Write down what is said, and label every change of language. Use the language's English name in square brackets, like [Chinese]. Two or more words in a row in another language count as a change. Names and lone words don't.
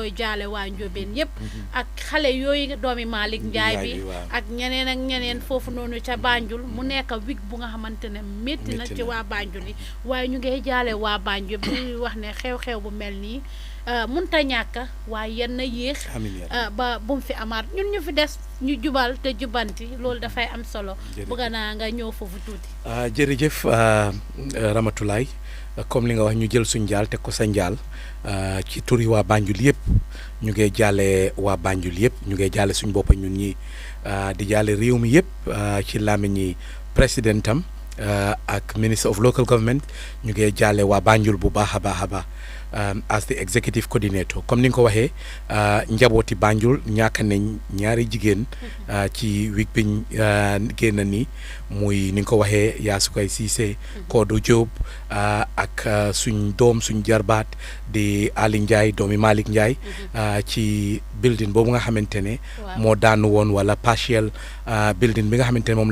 [Wolof] koy jaale waa Njóobeen yëpp ak xale yooyu doomi Malick Njaay bi ak ñeneen foofu noonu ca Banjul mu nekk week bu nga xamante ne métti na ci waa Banjul yi waaye ñu ngay jaale waa Banjul bi wax ne xew-xew bu mel nii munta ñàkk waaye yenn yéex ba bu mu fi amaat ñun ñu fi des ñu jubal te jubanti loolu dafay am solo bëgg naa nga ñëw foofu tuuti jërëjëf Ramatulaay comme li nga wax ñu jël suñ njaal teg ko sa njaal ci turi waa Banjul yëpp ñu ngi jaale waa Banjul yëpp ñu ngi jaale suñ boppa ñun ñi di jaale réew mi yëpp ci làmmiñ ñi présidentam ak [English] minister of local government [Wolof] ñu ngi jaale waa Banjul bu baax a baax a baax [English] as the executive coordinator [French] comme ni [Wolof] nga ko waxee njabooti Banjul ñàkk nañ ñaari jigéen ci week biñ génn nii muy ni nga ko waxee Yaasukay Cissé Kodo Diop ak suñ doom suñ jarbaat di Ali Ndiaye doomi Malick Ndiaye ci building boobu nga xamante ne moo daanu woon wala [English] partial building [Wolof] bi nga xamante ne moom